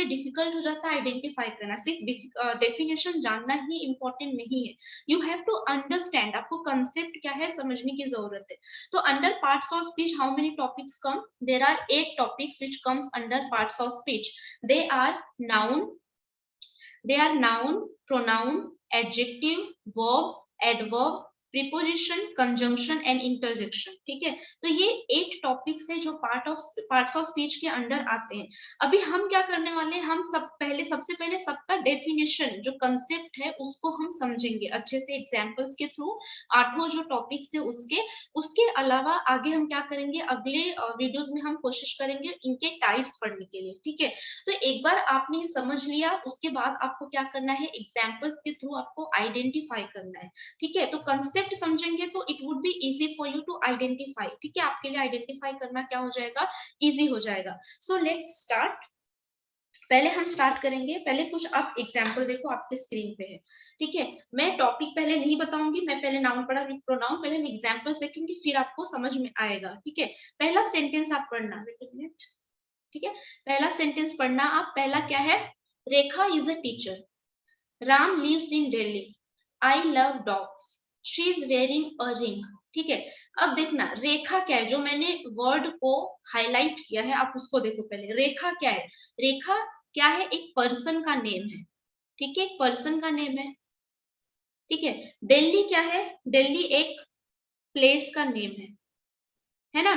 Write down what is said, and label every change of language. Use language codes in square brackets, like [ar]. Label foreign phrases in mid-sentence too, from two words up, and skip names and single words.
[hi] डिफिकल्ट हो जाता है आइडेंटिफाई करना। सिर्फ डेफिनेशन जानना ही इंपॉर्टेंट नहीं है, [en] you have to understand. [hi] आपको कंसेप्ट क्या है समझने की जरूरत है। तो [en] under parts of speech how many topics come? there are 8 topics which comes under parts of speech. they are noun, pronoun, adjective, verb, adverb, preposition, conjunction and interjection। [hi] ठीक है, तो ये 8 टॉपिक्स है जो [en] parts of speech [hi] के अंडर आते हैं। अभी हम क्या करने वाले हैं? हम सबसे पहले सबका डेफिनेशन, जो कंसेप्ट है उसको हम समझेंगे अच्छे से एग्जांपल्स के थ्रू। आठों जो टॉपिक्स है उसके अलावा आगे हम क्या करेंगे? अगले वीडियोस में हम कोशिश करेंगे इनके टाइप्स पढ़ने के लिए। ठीक है, तो एक बार आपने ये समझ लिया, उसके बाद आपको क्या करना है? एग्जाम्पल्स के थ्रू आपको आइडेंटिफाई करना है। ठीक है, तो कंसेप्ट समझेंगे तो [en] it would be easy for you to identify. [hi] ठीक है, आपके लिए आइडेंटिफाई करना क्या हो जाएगा? इजी हो जाएगा। [en] so let's start. [hi] पहले हम स्टार्ट करेंगे, पहले कुछ आप एग्जाम्पल देखो आपके स्क्रीन पे है। ठीक है, मैं टॉपिक पहले नहीं बताऊंगी, मैं पहले नाउन पढ़ा फिर प्रोनाउन, पहले हम एग्जाम्पल्स देखेंगे फिर आपको समझ में आएगा। ठीक है, पहला सेंटेंस आप पढ़ना। [en] wait a minute. [hi] ठीक है, पहला सेंटेंस पढ़ना आप। पहला क्या है? [en] Rekha is a teacher, Ram lives in Delhi, I love dogs, she is wearing a ring. [hi] ठीक है, अब देखना रेखा क्या है, जो मैंने वर्ड को हाईलाइट किया है आप उसको देखो पहले। रेखा क्या है? रेखा क्या है? एक पर्सन का नेम है। ठीक है, एक पर्सन का नेम है। ठीक है, दिल्ली क्या है? दिल्ली एक प्लेस का नेम है ना?